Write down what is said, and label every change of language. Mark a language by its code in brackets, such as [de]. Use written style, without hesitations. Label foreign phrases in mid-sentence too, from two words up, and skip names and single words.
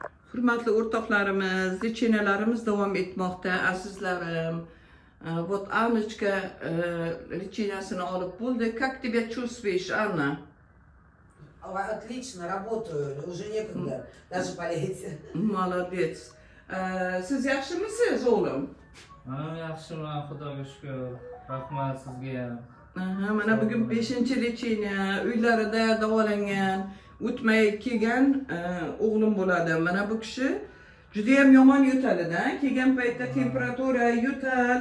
[uz] Hurmatli o'rtoqlarimiz, lichenalarimiz davom etmoqda, azizlarim. Вот Анночка лечениясini olib bo'ldi. [ru] Как тебя чувствуешь, Анна? Отлично, работаю, уже некогда даже болеть. Молодец. [uz] Siz yaxshimisiz, o'g'lim? Manam yaxshiman, Xudoga shukr. Rahmat sizga ham. Mana bugun 5-lecheniya uylarida davolangan, o'tmay kelgan o'g'lim bo'ladi. Mana bu kishi juda ham yomon yo'talida. Kelgan paytda temperatura, yo'tal.